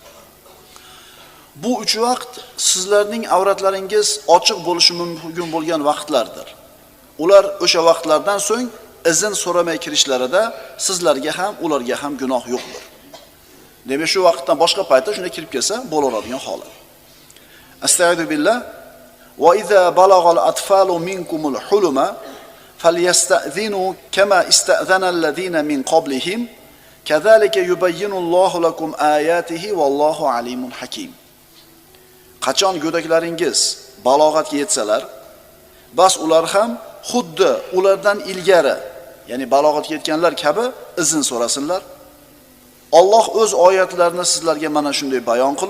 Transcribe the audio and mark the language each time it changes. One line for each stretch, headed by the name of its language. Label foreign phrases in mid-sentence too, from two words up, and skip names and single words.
Uzbek: Bu 3 vaqt sizlarning avratlaringiz ochiq bo'lishi mumkin bo'lgan vaqtlardir. Ular o'sha vaqtlardan so'ng izn so'ramay kirishlarida sizlarga ham, ularga ham gunoh yo'qdir. Demak, shu vaqtdan boshqa paytda shunday kirib kelsa bo'laveradigan holat.
Arabic: أستغفر الله وإذا بلغ الأطفال منكم الحلم فليستأذنوا كما استأذن الذين من قبلهم كذلك يبين الله لكم آياته والله عليم حكيم.
Uzbek: Qachon go'daklaringiz balog'atga yetsalar, bas ular ham xuddi ulardan ilgari, ya'ni balog'atga yetganlar kabi izn so'rasinlar. Alloh o'z oyatlarini sizlarga mana shunday bayon qilur.